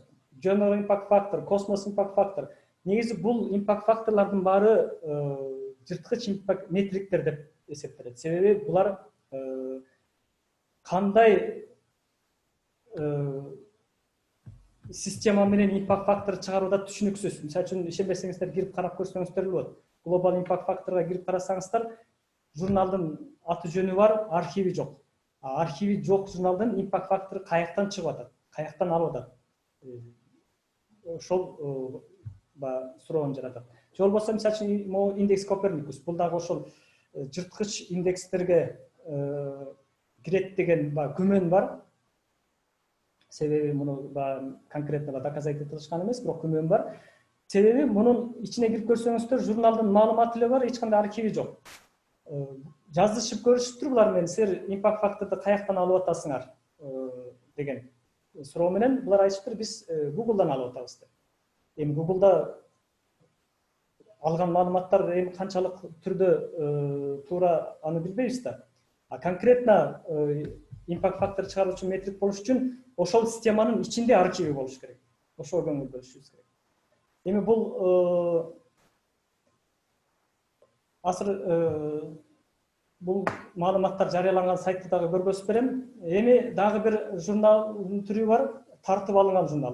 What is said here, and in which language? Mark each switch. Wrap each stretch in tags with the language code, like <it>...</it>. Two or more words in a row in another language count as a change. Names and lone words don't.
<ky>General Impact Factor, Cosmos Impact Factor. Негизи бул impact факторлордун баары жырткыч impact метриктер деп эсептелет. Себеби булар кандай система менен</ky> <en>impact factor</en> <ky>чыгарууда түшүнүксүз. Мисалы үчүн ишенбесеңиздер кирип карап көрсөңүздөр болот. Global Impact Factorга кирип карасаңыздар, журналдын аты жөнү бар, архиви жок. Архиви жок журналдын</ky> <en>impact factor</en> <ky>каяктан чыгып атат, каяктан алып атат. Ошол суроон жаратат. Же болбосо мисалы үчүн индекс Copernicus, бул дагы ошол жырткыч индекстерге кирет деген күмөн бар. Себеби муну</ky> <ru>конкретно доказать</ru> <ky>этилишкан эмес, бирок күмөн бар. Себеби мунун ичине кирип көрсөңүздөр, журналдын маалыматы эле бар, эч кандай архиви жок. Жазышып көрүшүптүр булар менен, силер</ky> <en>impact factorду</en> <ky>каяктан алып атасыңар деген суроо менен булар айтыптыр, биз Google'дан алып атабыз деп. Эми Google'да алган маалыматтар эми канчалык түрдө туура аны билбейбиз да. Конкретно</ky> <en>impact factor</en> <ky>чыгаруучу метрик болуш үчүн ошол системанын ичинде архиви болуш керек. Ошого көңүл бөлүшүбүз керек. Эми бул азыр бул маалыматтар жарыяланган сайтты дагы көргөзүп берем. Эми дагы бир журналдын түрү бар, тартып алынган журнал.</ky>